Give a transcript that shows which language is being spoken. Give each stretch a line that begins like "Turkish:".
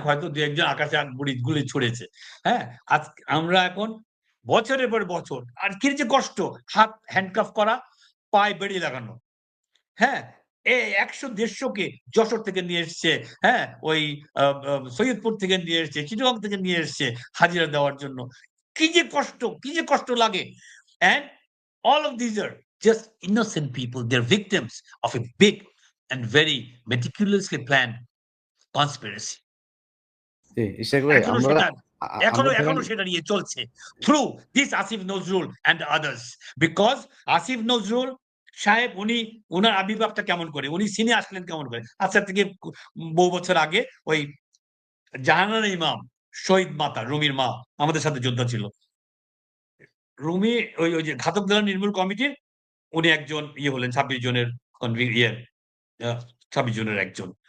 Bangla: হয়তো ২-১ জন আকাশে গুলি ছুড়েছে।" হ্যাঁ? আমরা এখন বছরের পর বছর আর কি যে কষ্ট! হাত হ্যান্ডকাফ করা, পায়ে বেড়ি লাগানো। হ্যাঁ? ১০০-১৫০ কে যশোর থেকে নিয়ে এসছে, হ্যাঁ? ওই আ আ সৈয়দপুর থেকে নিয়ে এসছে, চিটাগং থেকে নিয়ে এসছে হাজিরা দেওয়ার জন্য। কি যে কষ্ট লাগে!
English: And all of these are just innocent people. They're victims of a big and very meticulously planned conspiracy.
Bangla: জি, ইশাক ভাই এখনো আমরা সেটা আ আ আমরা ধরেন এখনো সেটা নিয়ে চলছে।
English: Through this Asif Nazrul and others. Because
Bangla: Asif Nazrul সাহেব উনার আবির্ভাবটা কেমন করে? উনি সিনে আসলেন কেমন করে? আজকে থেকে বহু বছর আগে ওই জাহানারা ইমাম, শহীদ মাতা, রুমির মা আমাদের সাথে যোদ্ধা ছিল। রুমি ওই যে ঘাতক দেওয়ার নির্মূল কমিটির উনি একজন ইয়ে হলেন ২৬ জনের ইয়ে আ ২৬ জনের একজন।